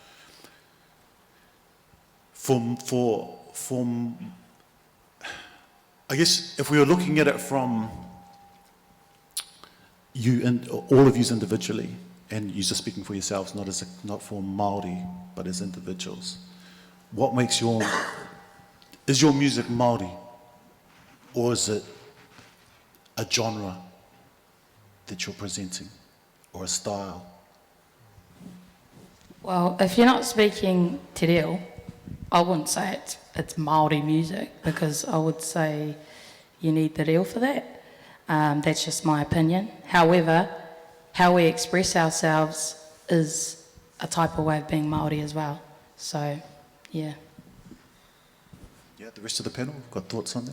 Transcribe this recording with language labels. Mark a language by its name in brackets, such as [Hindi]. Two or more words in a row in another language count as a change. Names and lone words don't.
[English] I guess if we were looking at it from you and all of you individually, and you're just speaking for yourselves, not for Māori, but as individuals, what makes is your music Māori, or is it a genre that you're presenting, or a style? Well, if you're not speaking [Māori] te reo, [English] I wouldn't say it's Māori music, because I would say you need the reo for that. That's just my opinion. However, how we express ourselves is a type of way of being Māori as well. So, yeah. Yeah, the rest of the panel, got thoughts on that?